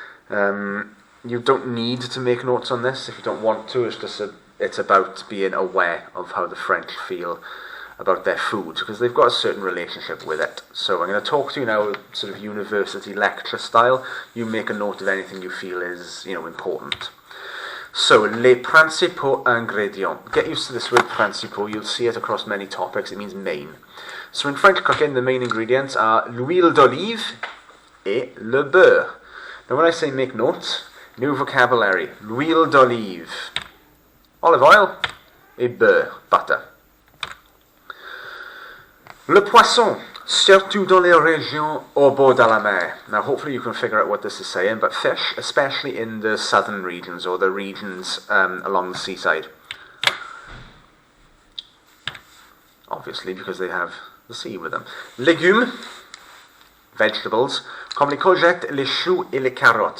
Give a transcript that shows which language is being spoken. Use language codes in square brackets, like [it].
[en] You don't need to make notes on this if you don't want to. It's about being aware of how the French feel about their food, because they've got a certain relationship with it. So I'm going to talk to you now sort of university lecture style. You make a note of anything you feel is, important. So, [fr] les principaux ingrédients. [en] Get used to this word principaux. You'll see it across many topics. It means main. So in French cooking, the main ingredients are [fr] l'huile d'olive et le beurre. [en] Now when I say make notes, new vocabulary. L'huile d'olive, olive oil, et beurre, butter. Le poisson, [fr] Surtout dans les régions au bord de la mer. [en] Now, hopefully you can figure out what this is saying, but fish, especially in the southern regions or the regions along the seaside. Obviously, because they have the sea with them. [fr] Légumes, vegetables, comme les courgettes, les choux et les carottes.